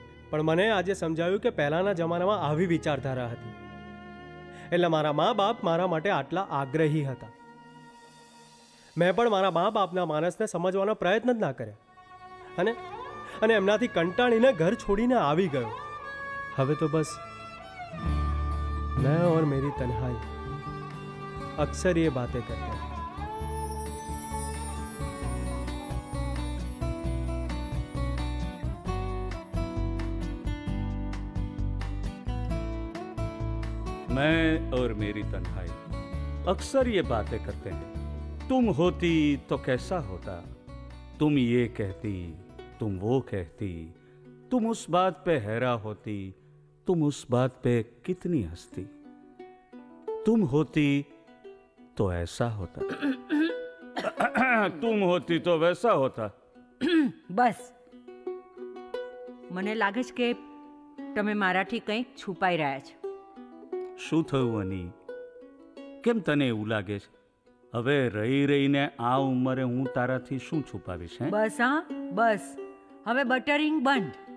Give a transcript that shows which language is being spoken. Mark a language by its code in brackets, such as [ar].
[gu] પણ મને આજે સમજાયું કે પહેલાંના જમાનામાં આવી વિચારધારા હતી, એટલે મારા મા બાપ મારા માટે આટલા આગ્રહી હતા. મેં પણ મારા મા બાપના માણસને સમજવાનો પ્રયત્ન જ ના કર્યા અને એમનાથી કંટાળીને ઘર છોડીને આવી ગયો. હવે તો બસ [hi] मैं और मेरी तन्हाई अक्सर ये बातें करते हैं. मैं और मेरी तन्हाई अक्सर ये बातें करते हैं. तुम होती तो कैसा होता, तुम ये कहती, तुम वो कहती, तुम उस बात पे हैरान होती, तुम उस बात पे कितनी हंसती. तुम होती तो ऐसा होता, तुम होती तो वैसा होता. [gu] બસ, મને લાગે છે કે તમે મારાથી કંઈક છુપાઈ રહ્યા છો. શું થયું અની? કેમ તને એવું લાગે છે? હવે રહી રહીને આ ઉંમરે હું તારાથી શું છુપાવીશ? બસ હા, બસ હવે બટરિંગ બંધ.